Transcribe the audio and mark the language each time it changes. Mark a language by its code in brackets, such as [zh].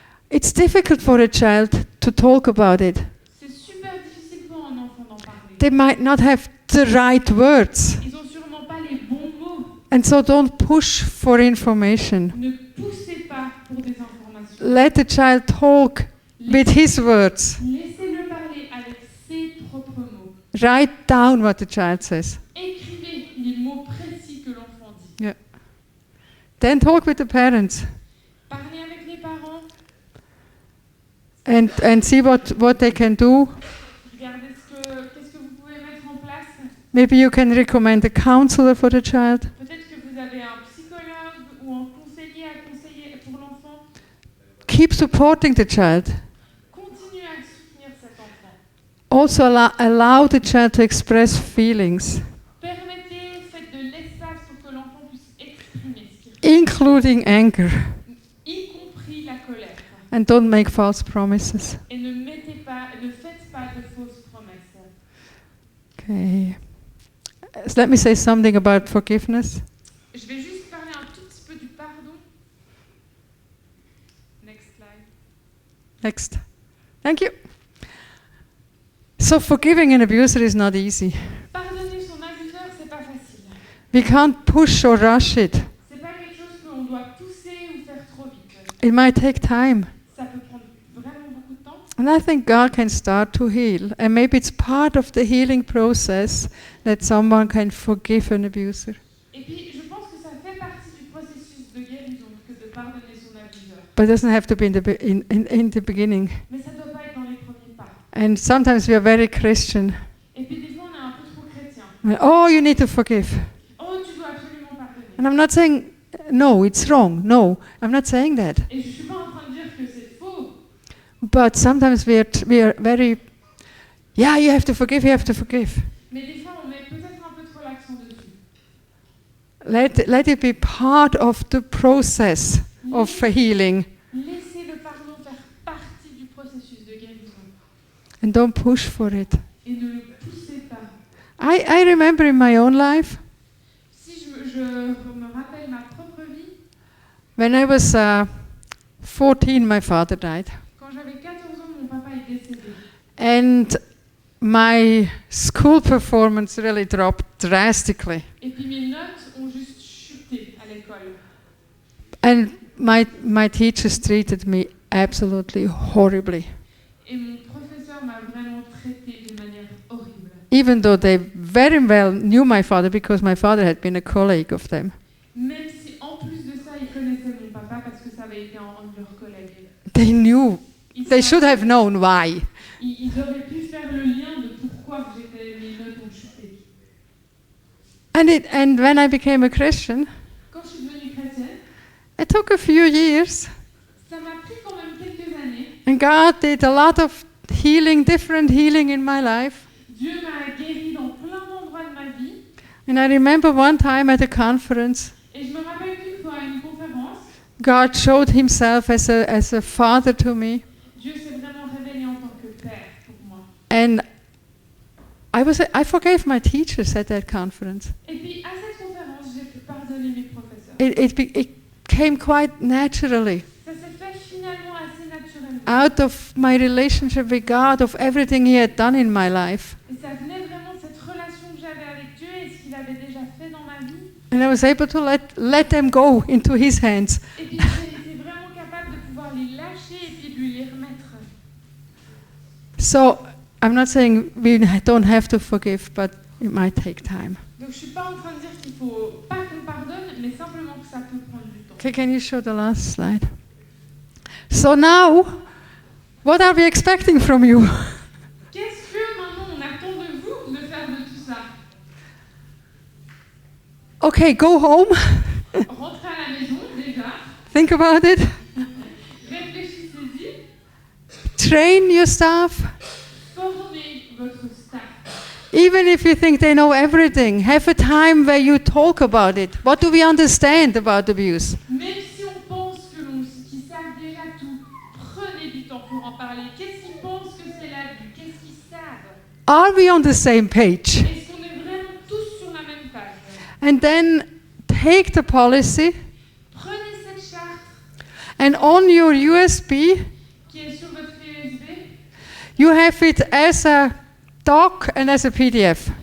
[en] It's difficult for a child to talk about it. [fr] C'est super difficile pour un enfant d'en parler. [en] They might not have the right words. [fr] Ils ont sûrement pas les bons mots. [en] And so don't push for information. [fr] Ne poussez pas pour des informations. [en] Let the child talk with his words. [fr] Laissez-le parler avec ses propres mots. [en] Write down what the child says. [fr] Écrivez les mots précis que l'enfant dit. [en] Then talk with the parents [fr] Parlez avec les parents. [en] and see what they can do. [fr] Regardez qu'est-ce que vous pouvez mettre en place. [en] Maybe you can recommend a counselor for the child. [fr] Peut-être que vous avez un psychologue ou un conseiller à conseiller pour l'enfant. [en] Keep supporting the child. [fr] Continuez à soutenir cet enfant. [en] Also allow the child to express feelings, [fr] Faites de l'espace pour que l'enfant puisse exprimer ce qu'il [en] including anger, [fr] y compris la colère. [en] and don't make false promises. [fr] Et ne faites pas de fausses promesses. [en] Okay. So let me say something about forgiveness. [fr] Je vais juste parler un tout petit peu du pardon. [en] Next slide. Next. Thank you. So forgiving an abuser is not easy. [fr] Pardonner son abuseur, c'est pas facile. [en] We can't push or rush it. [fr] C'est pas quelque chose qu'on doit pousser ou faire trop vite. [en] It might take time. [fr] Ça peut prendre vraiment beaucoup de temps. [en] And I think God can start to heal. And maybe it's part of the healing process that someone can forgive an abuser. [fr] Et puis, je pense que ça fait partie du processus de guérison que de pardonner son abuseur. [en] But it doesn't have to be in the beginning. [fr] Mais ça doit pas être dans les premiers pas. [en] And sometimes we are very Christian. [fr] Et puis, des fois, on est un peu trop chrétien. [en] Oh, you need to forgive. [fr] Oh, tu dois absolument pardonner. [en] And I'm not saying, no, it's wrong. No, I'm not saying that. [fr] Et je suis pas en train de dire que c'est faux. [en] But sometimes we are very, yeah, you have to forgive, you have to forgive. [fr] Mais des fois, on met peut-être un peu trop l'accent dessus. [en] Let it be part of the process of healing. [fr] Laissez le pardon faire partie du processus de guérison. [en] And don't push for it. [fr] Et ne le poussez pas. [en] I remember in my own life, [fr] Si je me rappelle ma propre vie, [en] when I was 14, my father died. [fr] quand j'avais 14 ans, mon papa est décédé. [en] And my school performance really dropped drastically. [fr] Et puis mes notes ont juste chuté à l'école. [en] And my teachers treated me absolutely horribly. [fr] Et mon professeur m'a vraiment traité de manière horrible. [en] Even though they very well knew my father because my father had been a colleague of them. [fr] Même si en plus de ça, ils connaissaient mon papa parce que ça avait été un de leurs collègues. [en] They knew. [fr] Ils [en] They should [fr] savaient- [en] have known why. [fr] Ils auraient pu faire le lien de pourquoi mes notes ont chuté. [en] And when I became a Christian, [fr] Quand je suis devenue chrétienne, [en] it took a few years. [fr] ça m'a pris quand même quelques années. [en] And God did a lot of healing, different healing in my life. [fr] Dieu m'a guéri dans plein d'endroits de ma vie. [en] And I remember one time at a conference, [fr] Et je me rappelle qu'une fois à une conférence, [en] God showed himself as a father to me. [fr] Dieu s'est vraiment révélé en tant que père pour moi. [en] And I forgave my teachers at that conference. [fr] Et puis à cette conférence, j'ai pu pardonner mes professeurs. [en] It came quite naturally [fr] Ça s'est fait finalement assez naturellement. [en] out of my relationship with God, of everything He had done in my life. [fr] Et ça venait vraiment de cette relation que j'avais avec Dieu et ce qu'il avait déjà fait dans ma vie. [en] And I was able to let them go into His hands. [fr] Et puis j'ai été vraiment capable de pouvoir les lâcher et puis de lui les remettre. [en] So I'm not saying we don't have to forgive, but it might take time. [fr] Donc je suis pas en train de dire qu'il faut pas qu'on pardonne, mais simplement que ça peut prendre du temps. [en] Okay, can you show the last slide? So now, what are we expecting from you? [fr] Qu'est-ce que maintenant on attend de vous de faire de tout ça? [en] Okay, go home, [fr] Rentrez à la maison déjà, [en] think about it, [fr] réfléchissez-y, [en] train your staff. [fr] formez votre staff. [en] Even if you think they know everything, have a time where you talk about it. What do we understand about abuse? [fr] Même si on pense qu'ils savent déjà tout, prenez du temps pour en parler. Qu'est-ce qu'ils pensent que c'est l'abus? Qu'est-ce qu'ils savent? [en] Are we on the same page? [fr] Est-ce qu'on est vraiment tous sur la même page? [en] And then take the policy [fr] Prenez cette charte [en] And on your USB, [fr] qui est sur votre clé USB. [en] you have it as a doc and as a PDF.